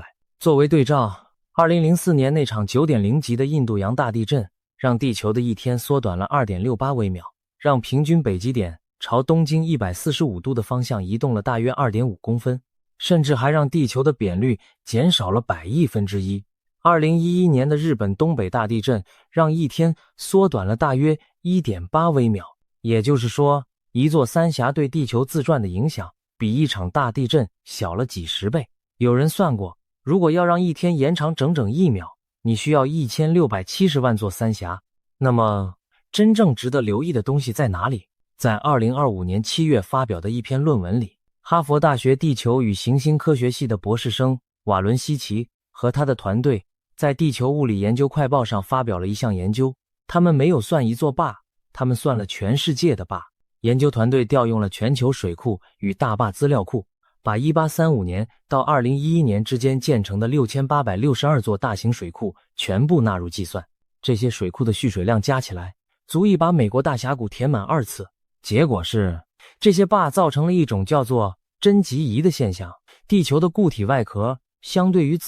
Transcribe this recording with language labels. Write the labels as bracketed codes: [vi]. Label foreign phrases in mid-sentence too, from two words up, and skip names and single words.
[zh] 作為對照，2004年那場 9.0 級的印度洋大地震，讓地球的一天縮短了 2.68 微秒，讓平均北極點朝東經145度的方向移動了大約 2.5 公分，甚至還讓地球的扁率減少了100億分之一。2011年的日本東北大地震讓一天縮短了大約 1.8 微秒，也就是說，一座三峽對地球自轉的影響比一場大地震小了幾十倍。有人算過，如果要讓一天延長整整1秒，你需要1670萬座三峽。那麼，真正值得留意的東西在哪裡？在2025年7月發表的一篇論文裡，哈佛大學地球與行星科學系的博士生瓦倫西奇和他的團隊在地球物理研究快報上發表了一項研究。他們沒有算一座坝，他們算了全世界的坝。研究团队調用了全球水庫與大壩資料庫，把1835年到2011年之間建成的6862座大型水庫全部納入計算。這些水庫的蓄水量加起來，足以把美國大峽谷填滿2次。結果是，這些壩造成了一種叫做真極移的現象，地球的固體外殼相對於